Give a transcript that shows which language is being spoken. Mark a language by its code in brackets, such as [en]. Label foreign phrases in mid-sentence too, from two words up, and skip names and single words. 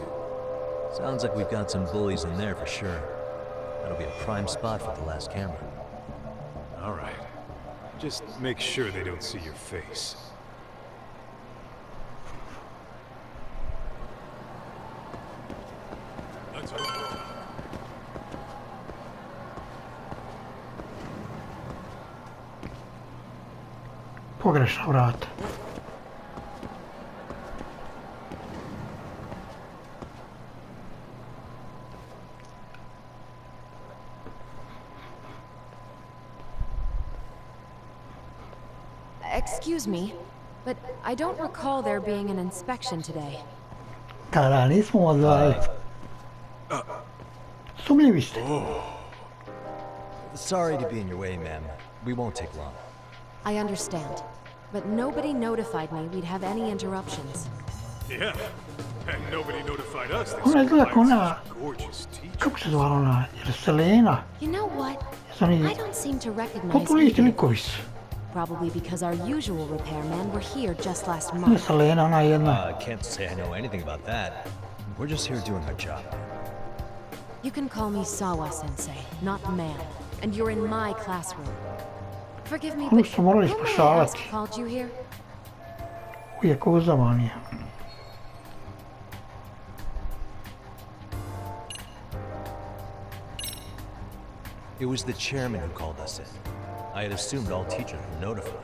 [en] Sounds like we've got some bullies in there for sure. That'll be a prime spot for the last camera. All right. Just make sure they don't see your face. That's right. [hr] Pogrešna vrata. [en] Excuse me, but I don't recall there being an inspection today. [hr] Da, nismo vas zvali. Sumnjivi ste. [en] Sorry to be in your way, ma'am. We won't take long. I understand, but nobody notified me we'd have any interruptions. Yeah, and nobody notified us that [hr] Ona izgleda kao ona, [en] gorgeous teacher. [hr] kako se zvala ona, jer Selena. [en] You know what? [hr] Jesu oni [en] I don't seem to recognize [hr] populisti [en] either. [hr] likovi su. [en] Probably because our usual repairmen were here just last [hr] Ona [en] month. [hr] Selena, ona jedna. [en] I can't say I know anything about that. We're just here doing our job. You can call me Sawa-sensei, not ma'am, and you're in my classroom. Forgive me, [hr] Oni [en] but [hr] su morali [en] who may I ask [hr] spašavati. [en] called you here? [hr] Uvijek uzamani. [en] It was the chairman who called us in. I had assumed all teachers were notified.